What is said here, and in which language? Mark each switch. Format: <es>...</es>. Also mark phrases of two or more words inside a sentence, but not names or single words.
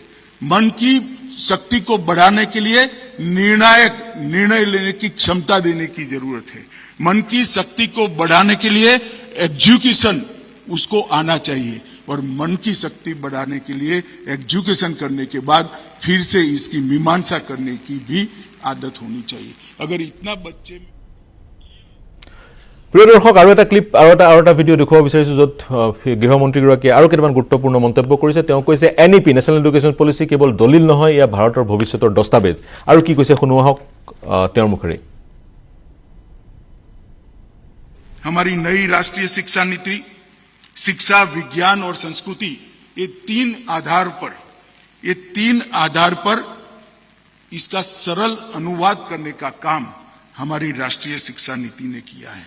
<hi>मन की शक्ति को बढ़ाने के लिए निर्णय लेने की क्षमता देने की जरूरत है। मन की शक्ति को बढ़ाने के लिए एजुकेशन उसको आना चाहिए और मन की शक्ति बढ़ाने के लिए एजुकेशन करने के बाद फिर से इसकी मीमांसा करने की भी आदत होनी चाहिए। अगर इतना बच्चे</hi> <as>প্ৰিয় দৰ্শক আৰু এটা ক্লিপ আৰু এটা ভিডিঅ' দেখুৱাব বিচাৰিছোঁ য'ত গৃহমন্ত্ৰীগৰাকীয়ে আৰু কেইটামান গুৰুত্বপূৰ্ণ মন্তব্য কৰিছে। তেওঁ কৈছে NEP</as> <en>National Education Policy</en> <as>কেৱল দলিল নহয়, এয়া ভাৰতৰ ভৱিষ্যতৰ দস্তাবেজ। আৰু কি কৈছে শুনো আহক তেওঁৰ মুখেৰে।</as> <hi>हमारी नई राष्ट्रीय शिक्षा नीति शिक्षा, विज्ञान और संस्कृति, ये तीन आधार पर इसका सरल अनुवाद करने का काम हमारी राष्ट्रीय शिक्षा नीति ने किया है।</hi>